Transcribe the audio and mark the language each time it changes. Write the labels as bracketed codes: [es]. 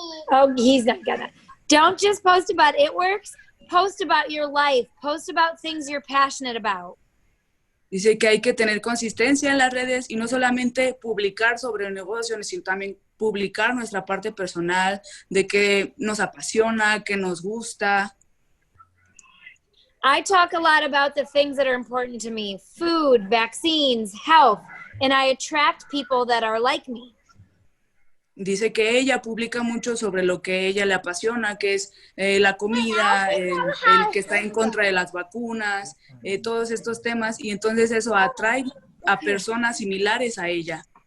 [en] Oh, he's not gonna. Don't just post about it works. Post about your life. Post about things you're passionate about. [es] Dice que hay que tener consistencia en las redes y no solamente publicar sobre el negocio, sino también publicar nuestra parte personal, de qué nos apasiona, qué nos gusta. [en] I talk a lot about the things that are important to me, food, vaccines, health, and I attract people that are like me. [es] Dice que ella publica mucho sobre lo que a ella le apasiona, que es la comida, el que está en contra de las vacunas, todos estos temas, y entonces eso atrae a personas similares a ella.